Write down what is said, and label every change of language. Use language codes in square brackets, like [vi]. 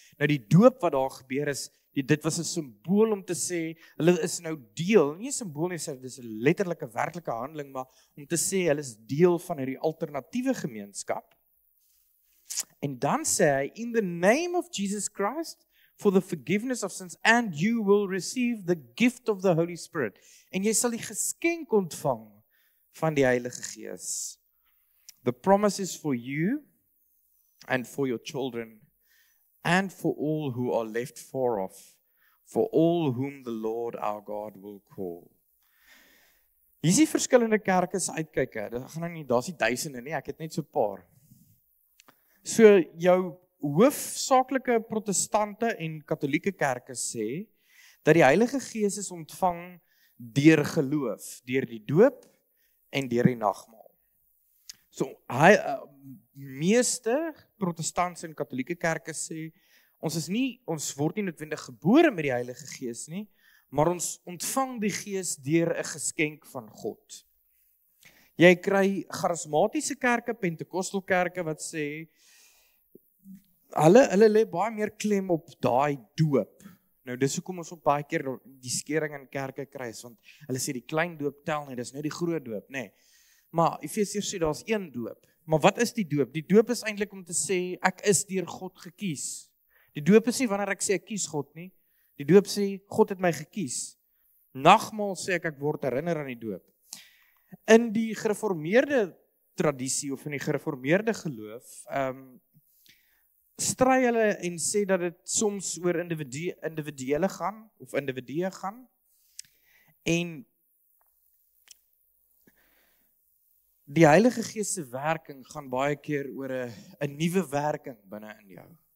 [af] Nou die doop wat daar gebeur is, dit was 'n simbool om te sê, hulle is nou deel, nie 'n simbool nie, dis 'n letterlike, werklike handeling, maar om te sê, hulle is deel van hierdie alternatiewe gemeenskap. En dan sê hy, [en] in the name of Jesus Christ, for the forgiveness of sins, and you will receive the gift of the Holy Spirit. [af] En jy sal die geskenk ontvang van die Heilige Gees. [en] The promise is for you, and for your children, and for all who are left far off, for all whom the Lord our God will call. [af] Hier is die verskillende kerke se uitkyke. Daar's nie duisende nie, ek het net so 'n paar. So jou hoofsaaklike protestante en katolieke kerke sê dat die Heilige Gees is ontvang deur geloof, deur die doop en deur die nagmaal. So meeste protestantse en katolieke kerke sê, ons word nie noodwendig gebore met die Heilige Gees nie, maar ons ontvang die Gees deur 'n geskenk van God. Jy kry charismatiese kerke, Pentekostelkerke wat sê, hulle lê baie meer klem op daai doop. Nou dis hoekom ons ook baie keer die skering in kerke kry, want hulle sê die klein doop tel nie, dis nou die groot doop, nê. Maar Efesiërs sê daar's een doop. Maar wat is die doop? Die doop is eintlik om te sê, ek is deur God gekies. Die doop is nie wanneer ek sê ek kies God nie. Die doop sê, God het my gekies. Nagmaal sê ek word herinner aan die doop. In die gereformeerde tradisie, of in die gereformeerde geloof, stry hulle en sê dat dit soms oor individue gaan, en die Heilige Gees se werking gaan baie keer oor 'n nuwe werking binne in jou.